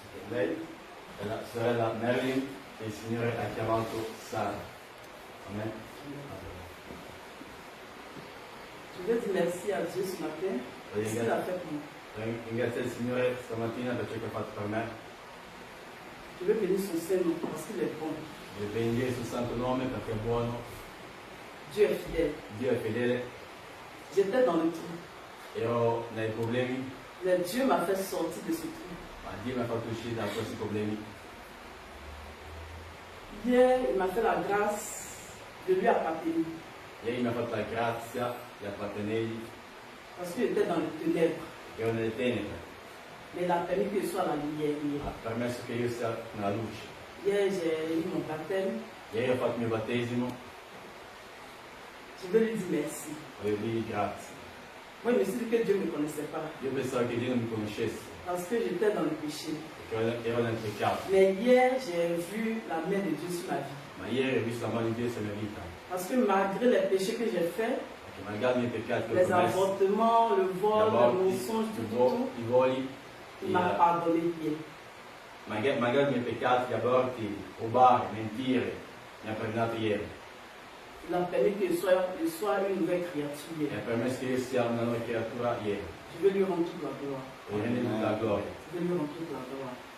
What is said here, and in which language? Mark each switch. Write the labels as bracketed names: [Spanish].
[Italian] lei è la sorella Marilyn che il Signore ha chiamato Sara. Amen. [French] Je veux dire merci à Dieu ce matin pour ce qu'il a fait pour moi. [Italian] Ringrazio il Signore stamattina per ciò che ha fatto per me. [French] Je veux bénir son Saint-Nom parce qu'il est bon. [Italian] Devo benedire il suo santo nome perché è buono. [French] Dieu est fidèle. [Italian] Dio è fedele. [French] J'étais dans le trou. [Italian] Ero nei problemi, [French] Mais Dieu m'a fait sortir de ce trou. [Italian] ma Dio mi ha fatto uscire da questi problemi. [French] Hier, il m'a fait la grâce de lui appartenir. [Italian] Ieri mi ha fatto la grazia di appartenergli, [French] Parce qu'il était dans les ténèbres. [Italian] che ero nelle tenebre. [French] Mais il a permis que je sois à la lumière. [Italian] Ha permesso che io sia nella luce. [French] Hier, j'ai eu mon baptême. [Italian] Ieri ho fatto il mio battesimo, [French] Je veux lui dire merci. [Italian] voglio dirgli grazie. [French] Moi, je me suis dit que Dieu ne me connaissait pas. [Italian] Io pensavo che Dio non mi conoscesse, [French] Parce que j'étais dans le péché. [Italian] perché ero nel peccato. [French] Mais hier, j'ai vu la main de Dieu sur ma vie. [Italian] Ma ieri ho visto la mano di Dio sulla mia vita, [French] Parce que malgré les péchés que j'ai faits, [Italian] perché malgrado i miei peccati che ho [French] les [Italian] commesso, [French] avortements, le vol, le [Italian] aborti, [French] mensonge, tout, [Italian] i voli, [French] il m'a pardonné hier. [Italian] malgrado i miei peccati, gli aborti, rubare, mentire, mi ha perdonato ieri. [French] Il a permis que je sois une nouvelle créature [Italian] Mi [French] hier. [Italian] ha permesso che io sia una nuova creatura ieri. [French] Je veux lui rendre toute la gloire. [Italian] E rende tutta la gloria. [French] Je veux lui rendre toute la gloire.